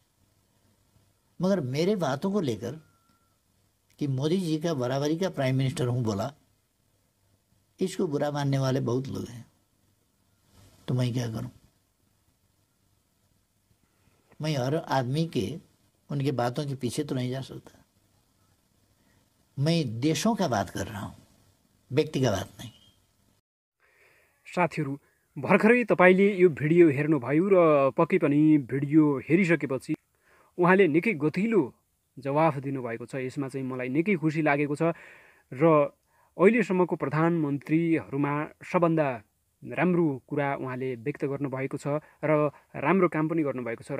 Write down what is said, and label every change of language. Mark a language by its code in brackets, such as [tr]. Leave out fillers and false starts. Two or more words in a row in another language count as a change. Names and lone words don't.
[hi] मगर मेरे बातों को लेकर कि मोदी जी का बराबरी का [en] prime minister [hi] हूँ बोला, इसको बुरा मानने वाले बहुत लोग हैं। तो मैं क्या करूं? मैं हर आदमी के उनके बातों के पीछे तो नहीं जा सकता। मैं देशों का बात कर रहा हूं, व्यक्ति का बात नहीं। [ne] साथीहरू, भर्खरै तपाईले यो भिडियो हेर्नुभयो र पक्कै पनि भिडियो हेरिसकेपछि उहाँले निकै गतिलो जवाफ दिनुभएको छ। यसमा चाहिँ मलाई निकै खुसी लागेको छ र अहिलेसम्मको प्रधानमन्त्रीहरूमा सबभन्दा राम्रो कुरा उहाँले व्यक्त गर्नुभएको छ र राम्रो काम पनि गर्नुभएको छ।